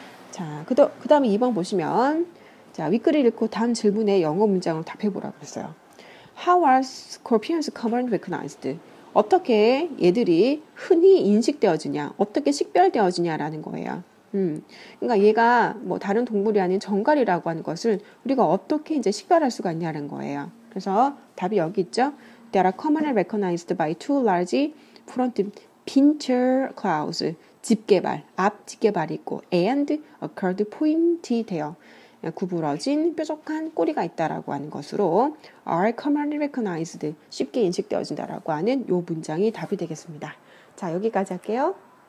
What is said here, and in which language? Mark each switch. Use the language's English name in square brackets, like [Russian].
[Korean] 자, 그 다음에 2번 보시면 자, 윗글을 읽고 다음 질문에 영어 문장으로 답해보라고 그랬어요. [English] How are scorpions commonly recognized? [Korean] 어떻게 얘들이 흔히 인식되어지냐, 어떻게 식별되어지냐라는 거예요. 그러니까 얘가 뭐 다른 동물이 아닌 정갈이라고 하는 것을 우리가 어떻게 이제 식별할 수가 있냐는 거예요. 그래서 답이 여기 있죠. [English] They are commonly recognized by two large front pincher claws. [Korean] 집게발, 앞 집게발이 있고 [English] and a curved pointy tail. [Korean] 구부러진 뾰족한 꼬리가 있다라고 하는 것으로 [English] are commonly recognized, [Korean] 쉽게 인식되어진다라고 하는 요 문장이 답이 되겠습니다. 자, 여기까지 할게요.